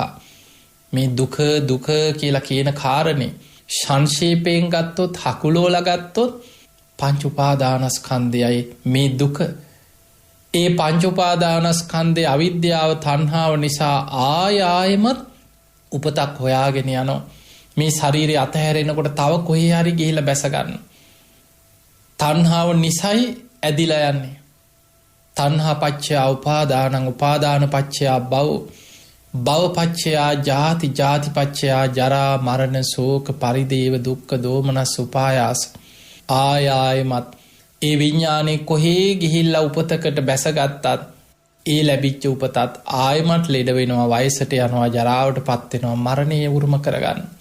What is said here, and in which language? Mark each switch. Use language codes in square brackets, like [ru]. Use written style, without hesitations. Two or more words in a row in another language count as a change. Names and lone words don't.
[si] මේ දුක කියලා කියන කාරණේ සංක්ෂේපයෙන් ගත්තොත්, හකුලෝලා ගත්තොත් පංච උපාදානස්කන්ධයයි මේ දුක. ඒ පංච උපාදානස්කන්ධයේ අවිද්‍යාව, තණ්හාව නිසා ආයෙමත් උපතක් හොයාගෙන යනවා. මේ ශරීරය අතහැරෙනකොට තව කොහේ හරි ගිහිලා බැස ගන්න. තණ්හාව නිසයි ඇදිලා යන්නේ. [pi] තණ්හා පච්චය උපාදානං, උපාදාන පච්චය භව, භව පච්චය ජාති, ජාති පච්චය ජරා මරණ ශෝක පරිදේව දුක්ඛ දෝමනස් උපායාස. [si] ආයෙමත් ඒ විඥානේ කොහේ ගිහිල්ලා උපතකට බැසගත්තත්, ඒ ලැබිච්ච උපතත් ආයෙමත් ලෙඩ වෙනවා, වයසට යනවා, ජරාවට පත් වෙනවා, මරණය උරුම කරගන්න.